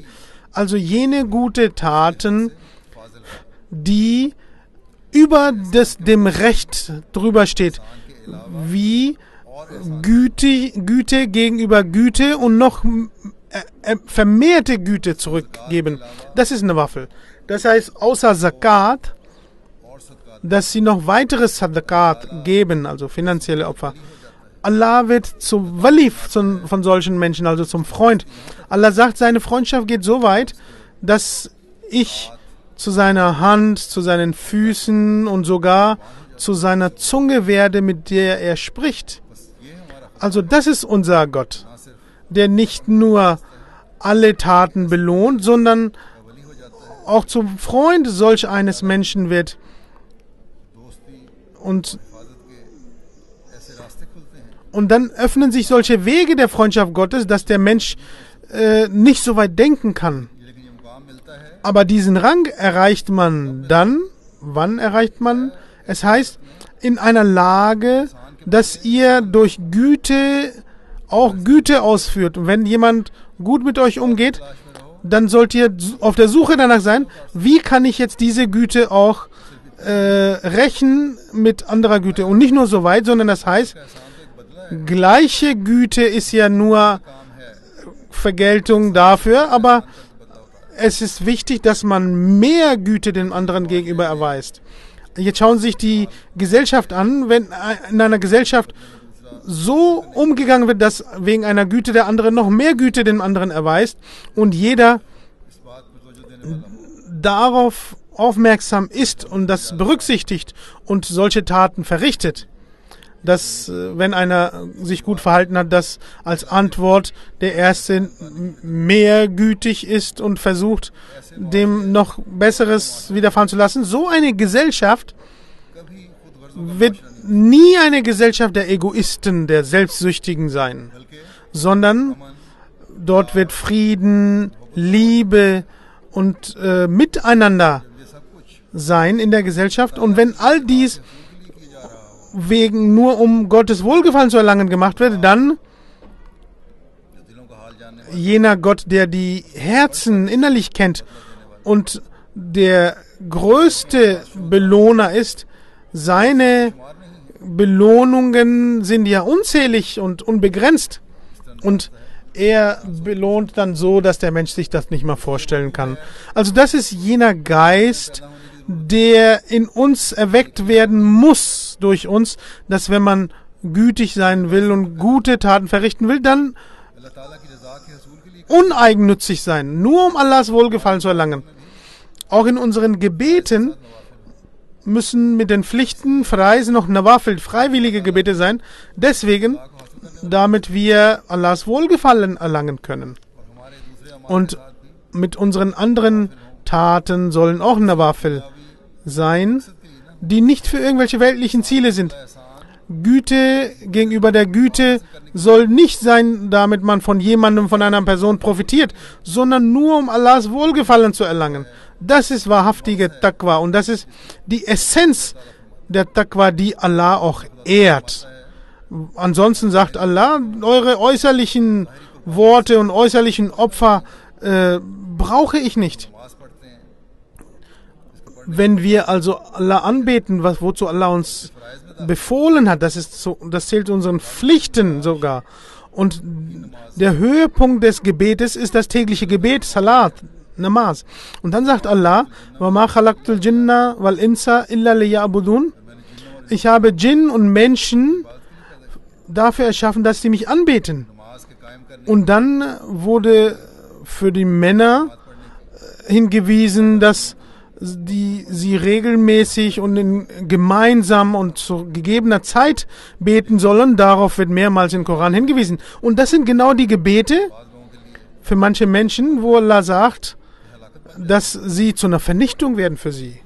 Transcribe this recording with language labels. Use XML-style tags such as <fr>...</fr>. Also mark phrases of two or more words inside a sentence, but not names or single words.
<de>Also jene gute Taten, die über dem Recht drüber steht, wie Güte gegenüber Güte und noch vermehrte Güte zurückgeben. Das ist eine Waffe. Das heißt, außer Zakat,</de> <ur>اور صدقہ</ur> <de>dass sie noch weitere Sadakat geben, also finanzielle Opfer. Allah wird zum Wali von solchen Menschen, also zum Freund. Allah sagt, seine Freundschaft geht so weit, dass ich zu seiner Hand, zu seinen Füßen und sogar zu seiner Zunge werde, mit der er spricht.</de> <ur>یہ ہمارا</ur> <de>Also das ist unser Gott,</de> <ur>نہ صرف</ur> <de>der nicht nur alle Taten belohnt, sondern</de> <ur>ولی ہو جاتا ہے,</ur> <de>auch zum Freund solch eines Menschen wird. दोस्ती Und,</de> <ur>حفاظت کے ایسے راستے کھلتے ہیں</ur> <de>und dann öffnen sich solche Wege der Freundschaft Gottes, dass der Mensch nicht so weit denken kann.</de> <ur>لیکن یہ مقام ملتا ہے</ur> <de>Aber diesen Rang erreicht man dann, wann erreicht man? Es heißt, in einer Lage, dass ihr durch Güte auch Güte ausführt. Und wenn jemand gut mit euch umgeht, dann sollt ihr auf der Suche danach sein, wie kann ich jetzt diese Güte auch rächen mit anderer Güte. Und nicht nur so weit, sondern das heißt,</de> <ur>احسان تو ایک بدلہ ہے</ur> <de>gleiche Güte ist ja nur</de> <ur>کام ہے</ur> <de>Vergeltung dafür, aber es ist wichtig, dass man mehr Güte dem anderen gegenüber erweist. Jetzt schauen Sie sich die Gesellschaft an, wenn in einer Gesellschaft so umgegangen wird, dass wegen einer Güte der andere noch mehr Güte dem anderen erweist und jeder</de> <ur>اس بات پر توجہ دینے والا</ur> <de>darauf aufmerksam ist und das berücksichtigt und solche Taten verrichtet, dass, wenn einer sich gut verhalten hat, dass als Antwort der Erste mehr gütig ist und versucht, dem noch Besseres widerfahren zu lassen. So eine Gesellschaft</de> <ur>کبھی خود غرضوں کا</ur> <de>wird nie eine Gesellschaft der Egoisten, der Selbstsüchtigen sein, sondern dort wird Frieden, Liebe und Miteinander</de> <ur>یہ سب کچھ</ur> <de>sein in der Gesellschaft. Und wenn all dies wegen nur um Gottes Wohlgefallen zu erlangen gemacht wird, dann</de> <ur>جو دلوں کا حال جاننے والا</ur> <de>jener Gott, der die Herzen innerlich kennt und der größte Belohner ist, seine Belohnungen sind ja unzählig und unbegrenzt. Und er belohnt dann so, dass der Mensch sich das nicht mal vorstellen kann. Also das ist jener Geist, der in uns erweckt werden muss durch uns, dass wenn man gütig sein will und gute Taten verrichten will, dann</de> <ur>اللہ تعالیٰ کی رضا کے حصول کے لیے</ur> <de>uneigennützig sein, nur um Allahs Wohlgefallen zu erlangen. Auch in unseren Gebeten müssen mit den Pflichten Freisen noch Nawafil, freiwillige Gebete sein, deswegen, damit wir Allahs Wohlgefallen erlangen können.</de> <ur>اور ہمارے دوسرے اعمال</ur> <de>Und mit unseren anderen Taten sollen auch Nawafil sein, die nicht für irgendwelche weltlichen Ziele sind. Güte gegenüber der Güte soll nicht sein, damit man von jemandem, von einer Person profitiert, sondern nur um Allahs Wohlgefallen zu erlangen. Das ist wahrhaftige Taqwa und das ist die Essenz der Taqwa, die Allah auch ehrt. Ansonsten sagt Allah, eure äußerlichen Worte und äußerlichen Opfer brauche ich nicht.</de> <ur>نماز پڑھتے ہیں</ur> <de>Wenn wir also Allah anbeten, wozu Allah uns befohlen hat, das zählt zu unseren Pflichten sogar. Und der Höhepunkt des Gebetes ist das tägliche Gebet, Salat, Namaz. Und dann sagt Allah,</de> <ar>وَمَا خَلَقْتُ الْجِنَّ وَالْإِنسَ إِلَّا لِيَعْبُدُونَ.</ar> <de>Ich habe Djinn und Menschen dafür erschaffen, dass sie mich anbeten.</de> <ur>نماز کے قائم کرنے</ur> <de>Und dann wurde für die Männer hingewiesen, dass sie regelmäßig und gemeinsam und zu gegebener Zeit beten sollen. Darauf wird mehrmals im Koran hingewiesen. Und das sind genau die Gebete für manche Menschen, wo Allah sagt, dass sie zu einer Vernichtung werden für sie.</de>